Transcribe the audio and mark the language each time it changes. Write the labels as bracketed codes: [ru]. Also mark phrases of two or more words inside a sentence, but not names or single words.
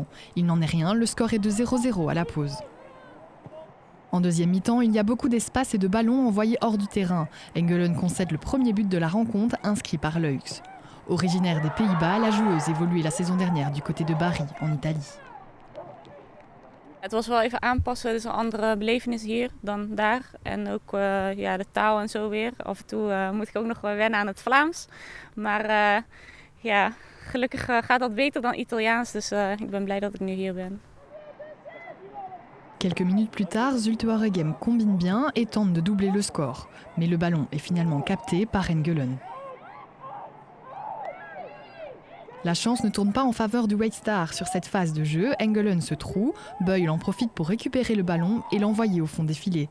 [fr] Il n'en est rien, le score est de 0-0 à la pause. En deuxième mi-temps, il y a beaucoup d'espace et de ballons envoyés hors du terrain. Engelen concède le premier but de la rencontre, inscrit par Leux. Originaire des Pays-Bas, la joueuse évoluait la saison dernière du côté de Bari, en Italie. [nl] Het was wel even aanpassen, dus een andere belevenis hier dan daar. En ook de taal en zo weer. Af en toe moet ik ook nog wel wennen aan het Vlaams. Maar gelukkig gaat dat beter dan Italiaans, dus ik ben blij dat ik nu hier ben. [fr] Quelques minutes plus tard, Zulte Waregem combine bien et tente de doubler le score. Mais le ballon est finalement capté par Engelen. La chance ne tourne pas en faveur du White Star sur cette phase de jeu. Engelen se troue, Beul en profite pour récupérer le ballon et l'envoyer au fond des filets.